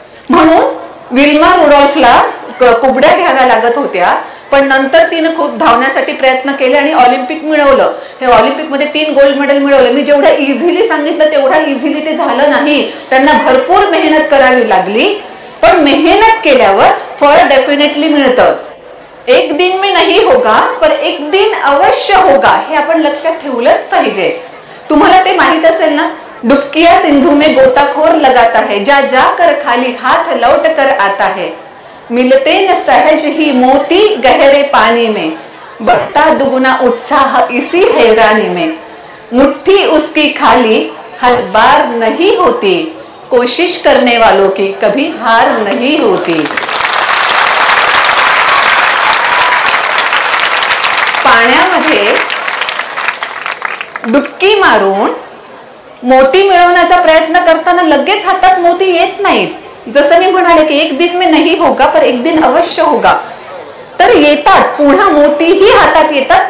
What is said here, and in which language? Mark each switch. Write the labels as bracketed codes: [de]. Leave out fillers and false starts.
[mr] म्हणून विल्मा रुडॉल्फला कुबड्या घ्याव्या लागत होत्या, पण नंतर तिनं खूप धावण्यासाठी प्रयत्न केले आणि ऑलिम्पिक मिळवलं. हे ऑलिम्पिकमध्ये 3 गोल्ड मेडल मिळवले. मी जेवढं इझिली सांगितलं तेवढा इझिली ते झालं नाही. त्यांना भरपूर मेहनत करावी लागली, पण मेहनत केल्यावर फळ डेफिनेटली मिळतं. [hi] एक दिन में नहीं होगा पर एक दिन अवश्य होगा, [mr] हे आपण लक्षात ठेवलंच पाहिजे. तुम्हाला ते माहित असेल ना, [hi] डुबकिया सिंधू में गोताखोर लगाता है, जा जा कर खाली हाथ लौट कर आता है, मिलते न सहज ही मोती गहरे पानी में, बढ़ता दुगुना उत्साह इसी हैरानी में, मुट्ठी उसकी खाली हर बार नहीं होती, कोशिश करने वालों की कभी हार नहीं होती. [mr] पाण्यामध्ये डुबकी मारून मोती मिळवण्याचा प्रयत्न करताना लगेच हातात मोती येत नाहीत. जसं मी म्हणाले की [hi] एक दिन में नहीं होगा पर एक दिन अवश्य होगा, [mr] तर येतात, पुन्हा मोतीही हातात येतात.